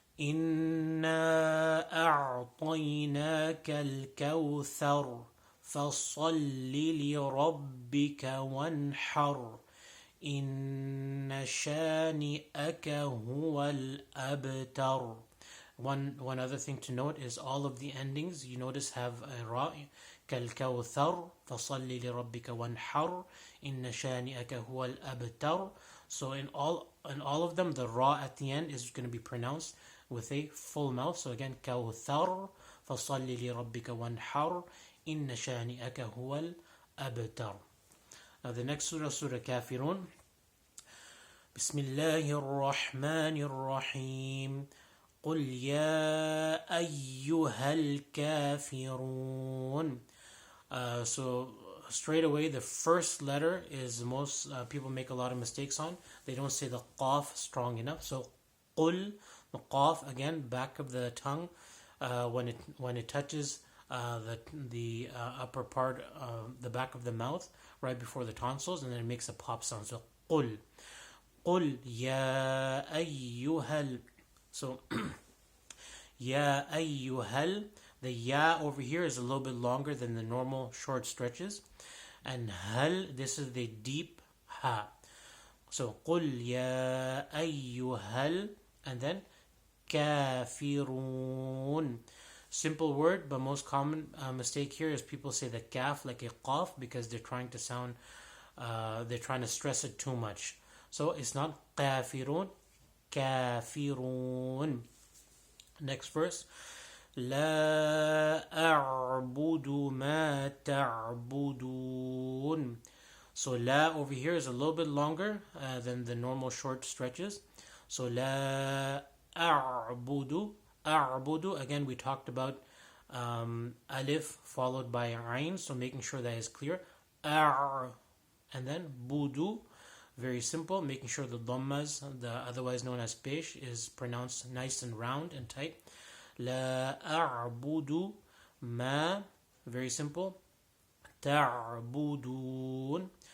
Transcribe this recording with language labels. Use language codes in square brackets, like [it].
[ar] إِنَّا أَعْطَيْنَاكَ الْكَوْثَرَ فَصَلِّ لِرَبِّكَ وَانْحَرْ إِنَّ شَانِئَكَ هُوَ الْأَبْتَرُ. [en] One other thing to note is all of the endings, you notice, have a ra. [ar] كالكوثر فصل لربك وانحر إن شانئك هو الأبتر. [en] So in all of them, the ra at the end is going to be pronounced with a full mouth. So again, [ar] كوثر فصل لربك وانحر إن شانئك هو الأبتر. [en] The next surah, Surah Kafiroon. [ar] بسم الله الرحمن الرحيم. قل يا أيها الكافرون. [en] So straight away, the first letter is most people make a lot of mistakes on. They don't say the qaf strong enough. So qul, the qaf again, back of the tongue, when it touches the upper part, the back of the mouth, right before the tonsils, and then it makes a pop sound. So qul, qul ya ayyuhal. So ya ayyuhal. The ya over here is a little bit longer than the normal short stretches. And hal, this is the deep ha. So, [ar] قُلْ يَا أَيُّهَا. And then, كَافِرُونَ. [en] Simple word, but most common mistake here is people say the kaf like a qaf because they're trying to sound, they're trying to stress it too much. So, it's not [ar] كَافِرُونَ, كَافِرُونَ. [en] Next verse. [ar] لا أعبد ما تعبدون. [en] So la over here is a little bit longer than the normal short stretches. So la أعبد. أعبد, again we talked about alif followed by ayn, so making sure that is clear. And then budu, very simple, making sure the dhammas, the otherwise known as pesh, is pronounced nice and round and tight. [ar] لا أعبد ما, [en] very simple, [ar] تعبدون.